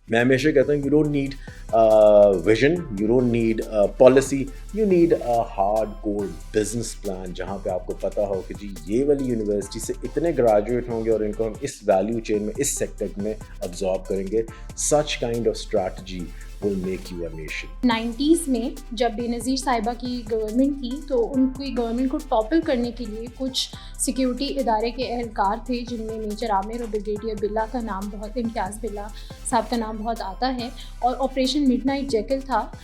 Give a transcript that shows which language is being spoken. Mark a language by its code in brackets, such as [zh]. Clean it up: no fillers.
[ur] میں ہمیشہ کہتا ہوں [en] you don't need vision, you don't need policy, you need hardcore business plan [ur] جہاں پہ آپ کو پتہ ہو کہ جی یہ والی یونیورسٹی سے اتنے گریجویٹ ہوں گے اور ان کو ہم اس ویلیو چین میں اس سیکٹر میں ابزارب کریں گے. [en] Such kind of strategy will make you a nation. [ur] 90s میں جب بے نظیر صاحبہ کی گورنمنٹ تھی تو ان کی گورنمنٹ کو ٹاپل کرنے کے لیے کچھ سیکیورٹی ادارے کے اہلکار تھے جن میں میجر عامر اور بریگیڈیئر بلا کا نام بہت, امتیاز بلا صاحب کا نام بہت آتا ہے, اور آپریشن مڈ نائٹ جیکل تھا.